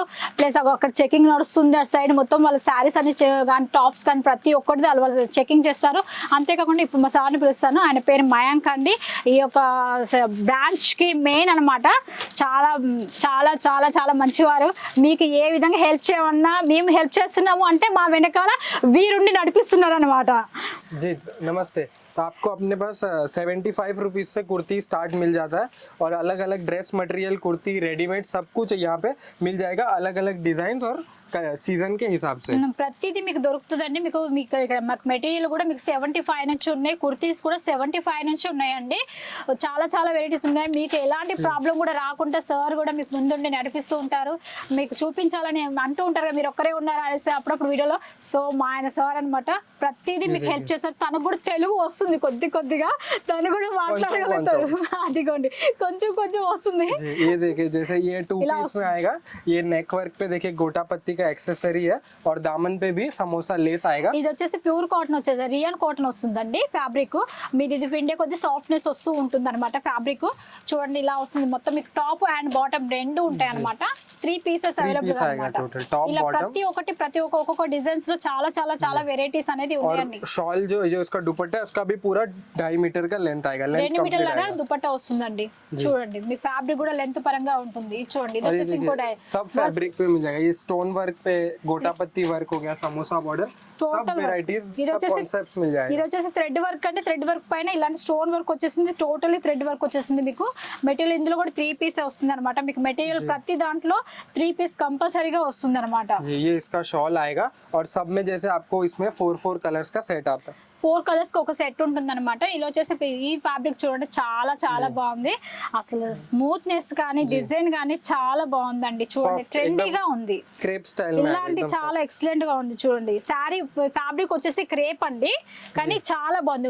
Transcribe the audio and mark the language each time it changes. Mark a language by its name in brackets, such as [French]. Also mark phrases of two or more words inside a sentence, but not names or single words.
[Telugu] ప్లస్ అక్కడ చెకింగ్ నడుస్తుంది అటు సైడ్ మొత్తం. వాళ్ళ శారీస్ అన్ని కానీ టాప్స్ కానీ ప్రతి ఒక్కటి వాళ్ళు చెకింగ్ చేస్తారు. అంతేకాకుండా ఇప్పుడు మా సార్ని పిలుస్తాను. ఆయన పేరు మయాంక్ అండి. ఈ యొక్క బ్రాంచ్కి మెయిన్ అనమాట. చాలా చాలా చాలా చాలా మంచివారు. మీకు ఏ విధంగా హెల్ప్ చేయమన్నా మేము హెల్ప్ చేస్తున్నాము అంటే మా వెనకాల వీరుండి నడిపిస్తున్నారు అనమాట. [Hindi] जी नमस्ते। तो आपको अपने पास 75 रुपीज़ से कुर्ती स्टार्ट मिल जाता है और अलग अलग [English] dress material, [Hindi] कुर्ती, रेडीमेड सब कुछ यहाँ पे मिल जाएगा, अलग अलग डिज़ाइन और सीज़न के हिसाब से [Telugu] ప్రతిదీ మీకు దొరుకుతుందండి. మీకు ఇక్కడ మాకు మెటీరియల్ కూడా మీకు 75 నుంచి ఉన్నాయి. కుర్తీస్ కూడా 75 నుంచి ఉన్నాయండి. చాలా చాలా వెరైటీస్ ఉన్నాయి. మీకు ఎలాంటి ప్రాబ్లం కూడా రాకుండా సార్ కూడా మీకు ముందుండి నడిపిస్తూ ఉంటారు. మీకు చూపించాలని అంటూ ఉంటారు కదా, మీరు ఒక్కరే ఉన్నారా అనేసి అప్పుడప్పుడు వీడియోలో. సో మా ఆయన సార్ అనమాట, ప్రతిదీ మీకు హెల్ప్ చేస్తారు. తనకు కూడా తెలుగు వస్తుంది కొద్దిగా, తను కూడా మాట్లాడగలుగుతారు. అదిగోండి కొంచెం కొంచెం వస్తుంది. [Hindi] ये देखिए जैसे ये 2 पीस में आएगा, ये [English] neck work [Hindi] पे देखिए गोटा पत्ती का एक्सेसरी है और दामन पे भी समोसा लेस आएगा. [Telugu] ఇది వచ్చేసి [English] pure cotton [Telugu] వచ్చేది, [English] rayon cotton [Telugu] వస్తుందండి ఫ్యాబ్రిక్. మీది ఇది పిండే కొద్ది సాఫ్ట్నెస్ వస్తూ ఉంటుంది అనమాట ఫ్యాబ్రిక్. చూడండి ఇలా వస్తుంది మొత్తం. మీకు [English] top and bottom [Telugu] రెండు ఉంటాయి అనమాట. 3 [English] pieces available [Telugu] అనమాట. ఇలా ప్రతి ఒక్కొక్క డిజైన్స్ లో చాలా చాలా చాలా వెరైటీస్ అనేది ఉన్నాయండి. [Hindi] शॉल जो इसका दुपट्टा है उसका भी पूरा 2.5 मीटर का लेंथ आएगा. [Telugu] 2 మీటర్ల లాగా దుపట్టా వస్తుందండి. చూడండి మీ ఫ్యాబ్రిక్ కూడా లెంత్ పరంగా ఉంటుంది. చూడండి ఇది వచ్చేసి ఇంకోటి [Hindi] सब फैब्रिक पे मिल जाएगा. ये [English] stone work [Hindi] पे गोटा पत्ती वर्क हो गया, समोसा बॉर्डर, सब वेराइटीज, सब कांसेप्ट्स मिल जाएगा. [Telugu] ఇది వచ్చేసి [English] thread work [Telugu] అంటే [English] thread work [Telugu] పైన ఇలాంటి [English] stone work [Telugu] వచ్చేసింది. [English] totally thread work వచ్చేసింది. [Telugu] మీకు మెటీరియల్ ఇందులో కూడా 3 పీస్ వస్తుంది అనమాట. మీకు మెటీరియల్ ప్రతి దాంట్లో 3 పీస్ కంపల్సరీగా వస్తుంది అనమాట. [Hindi] ये इसका शॉल आएगा और सब में जैसे आपको इसमें 4 कलर्स का सेट आता है. [Telugu] 4 కలర్స్ కి ఒక సెట్ ఉంటుంది అనమాట. ఇలా వచ్చేసి ఈ ఫ్యాబ్రిక్ చూడండి చాలా చాలా బాగుంది. అసలు స్మూత్నెస్ కానీ డిజైన్ కానీ చాలా బాగుందండి. చూడండి ట్రెండీగా ఉంది. [English] crepe style [Telugu] ఇలాంటి చాలా ఎక్సలెంట్ గా ఉంది. చూడండి [English] saree fabric [Telugu] వచ్చేసి క్రేప్ అండి, కానీ చాలా బాగుంది.